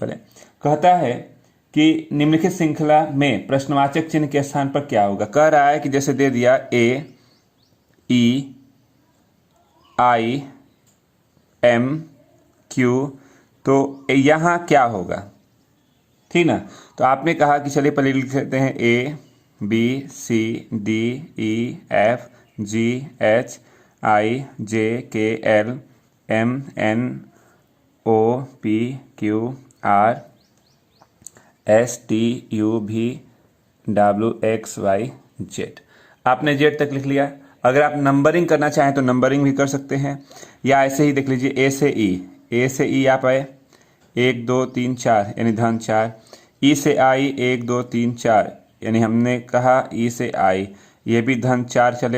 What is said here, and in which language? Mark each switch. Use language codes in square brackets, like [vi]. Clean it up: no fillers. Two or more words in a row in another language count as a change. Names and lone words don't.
[hi] पहले कहता है कि निम्नलिखित श्रृंखला में प्रश्नवाचक चिन्ह के स्थान पर क्या होगा। कह रहा है कि जैसे दे दिया A E I M Q, तो यहाँ क्या होगा, ठीक ना। तो आपने कहा कि चलिए पहले लिख लेते हैं A B C D E F G H I J K L M N O P Q R S T U V W X Y Z। आपने Z तक लिख लिया। अगर आप नंबरिंग करना चाहें तो नंबरिंग भी कर सकते हैं, या ऐसे ही देख लीजिए A से E आप आए 1 2 3 4 यानी धन 4, E से I 1 2 3 4 यानी हमने कहा E से I, ये भी धन 4 चले।